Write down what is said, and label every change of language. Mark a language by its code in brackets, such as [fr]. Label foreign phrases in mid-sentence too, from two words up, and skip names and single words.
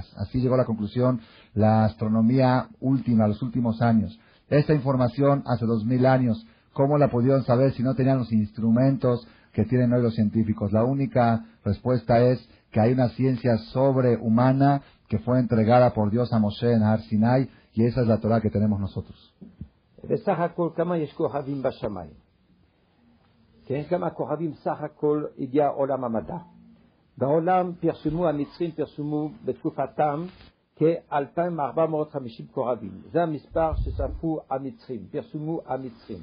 [es] Así llegó a la conclusión la astronomía última, los últimos años. Esta información hace 2000 años, ¿cómo la pudieron saber si no tenían los instrumentos que tienen hoy los científicos? La única respuesta es que hay una ciencia sobrehumana que fue entregada por Dios a Moshe en Har Sinai, y esa es la Torah que tenemos nosotros. [he] בסך הכל כמה יש כוכבים בשמיים? כן, כמה כוכבים סך הכל הגיע עולם המדע. בעולם המצרים פרסמו בתקופתם כ-2,450 כוכבים. זה המספר שספרו המצרים, פרסמו המצרים.